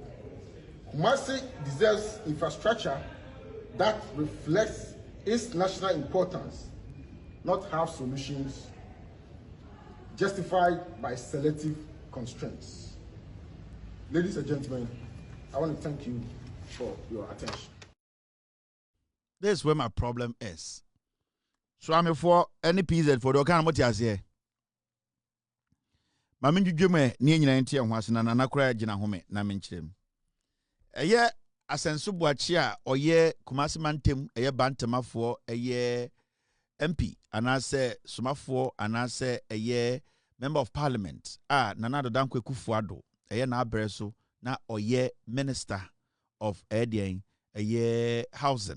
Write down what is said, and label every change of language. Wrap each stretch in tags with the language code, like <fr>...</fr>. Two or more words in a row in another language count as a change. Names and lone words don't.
<en>Kumasi deserves infrastructure that reflects its national importance, not half solutions justified by selective constraints. Ladies and gentlemen, I want to thank you for your attention. This is where my problem is. So I'm for any PZ for the kind of what you say.</en> <ak>Mami jujume ni nyina ntia ho ase na nakora gina home na menkyerem. Eye Asenso Boakye a oye Kumasi mantem eye bantemafo eye MP anase somafo anase eye</ak> <en>member of parliament</en> <ak>Nana Dankwe Kufuado eye na abreso na oye</ak> <en>minister of</en> <ak>Edian eye housing.</ak>